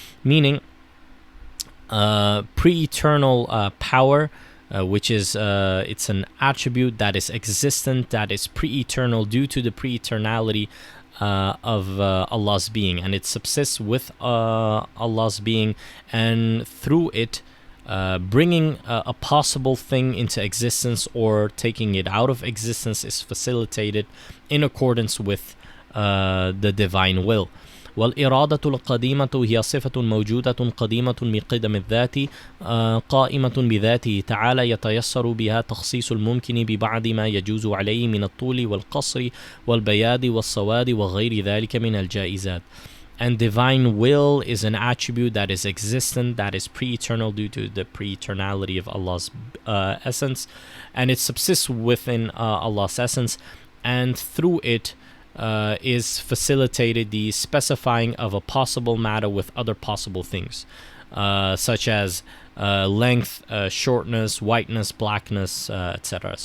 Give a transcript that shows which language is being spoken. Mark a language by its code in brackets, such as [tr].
[en] Meaning pre-eternal power, which is it's an attribute that is existent, that is pre-eternal due to the pre-eternality of Allah's being, and it subsists with Allah's being, and through it bringing a possible thing into existence or taking it out of existence is facilitated in accordance with the divine will. [ar] والإرادة القديمة هي صفة موجودة قديمة بقدم الذات قائمة بذاته تعالى يتيسر بها تخصيص الممكن ببعض ما يجوز عليه من الطول والقصر والبياض والسواد وغير ذلك من الجائزات. [en] And divine will is an attribute that is existent, that is pre-eternal due to the pre-eternality of Allah's essence, and it subsists within Allah's essence, and through it is facilitated the specifying of a possible matter with other possible things, such as length, shortness, whiteness, blackness, etc.